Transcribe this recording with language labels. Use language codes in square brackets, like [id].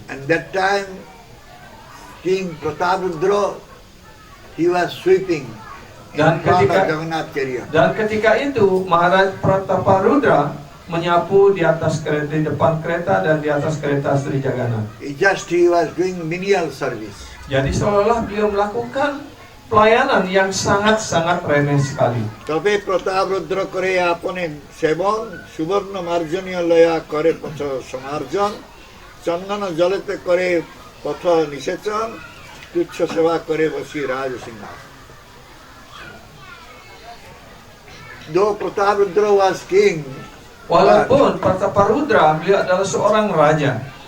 [en] And that time, King Prataparudra, he was sweeping in [id] Dan [en] front of [id] ketika- [en] Jagannath chariot. [id] Dan ketika itu Maharaj Prataparudra menyapu di atas kereta, di depan kereta dan di atas kereta Sri Jagannath. [en] He was doing menial service. [id] Jadi seolah-olah beliau melakukan pelayanan yang sangat-sangat remeh sekali. [bn] তবে প্রতাপরুদ্র করে আপনে সেবন সুবর্ণ মার্জনীয় লয়া করে পথ সমার্জন চন্দন জলেতে করে পথ নিষেচন তুচ্ছ সেবা করে বসি রাজসিংহাসন. [en] Though Prataparudra was king, [id] Walaupun Prataparudra beliau adalah seorang raja,